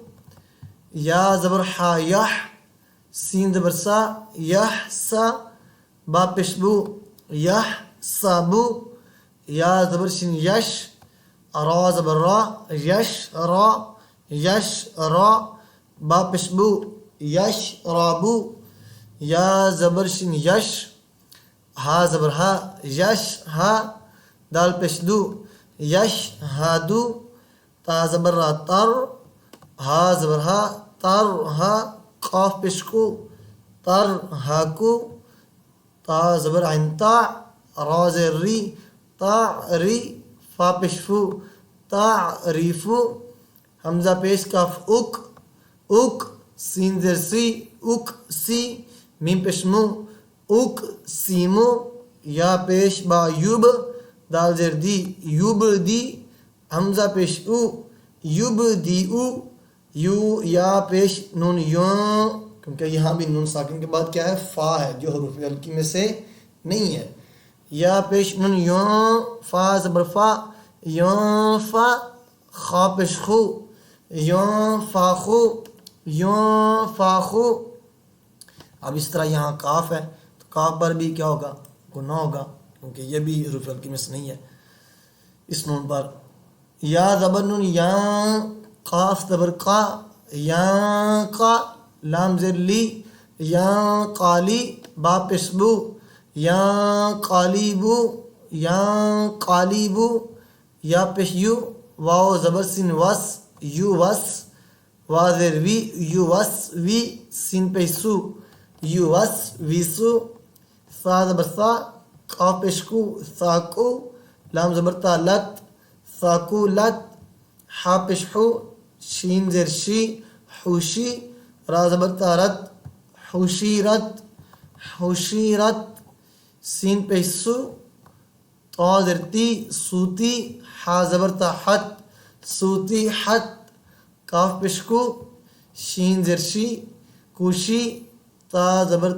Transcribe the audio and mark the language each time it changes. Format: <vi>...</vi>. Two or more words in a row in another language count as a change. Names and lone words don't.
<ur>یا زبر حا یح، سین زبر سا، یح سا، با پیش بو، یح سابو، یا زبر شین یش، را زبر را، یش را، یش را، با پیش بو، یش رابو، یا زبر شین یش، ہا زبر ہا، یش ہا، دال پیش دو، یش ہادو، تا زبر را تر، ہا زبر ہا، تر ہا، قاف پیش کو، تر ہاکو، تا زبر عین تا، را زیر ری، تا ری، فا پیش فو، تا ریفو، حمزہ پیش کاف اک، اک، سین زیر سی، اک سی، میم پیش مو، اک سیمو، یا پیش با یوب، دال زیر دی، یوب دی، حمزہ پیش او، یوب دی او، یو، یا پیش نون یوں، کیونکہ یہاں بھی نون ساکن کے بعد کیا ہے، فا ہے جو حروف ہلکی میں سے نہیں ہے، یا پیش نون یوں، فا زبر فا، یوں فا، خا پیش خو، یوں فا خو، یوں فا خو۔ اب اس طرح یہاں کاف ہے تو کاف پر بھی کیا ہوگا، گناہ ہوگا کیونکہ یہ بھی حروف ہلکی میں سے نہیں ہے اس نون پر۔ یا زبر نون یا، قاف زبر قا، یا قا، لام زیر لی، یا قالی، با پیش بو، یا قالیبو، یا قالیبو، یا پیش یو، واو زبر سین وس، یو وس، وا زیر وی، یو وس وی، سین پیش سو، یو وس ویسو، سا زبر سا، قاف پیش کو، ساکو، لام زبر تا لت، ساکو لت، حا پیش حو، شین زیر شی، حوشی، را زبر تا رت، حوشی رت، حوشی رت، سین پیش سو، تا زیر تی، سوتی، حا زبر تا حت، سوتی حت، کاف پیش کو، شین زیر شی، کوشی، تا زبر</ur>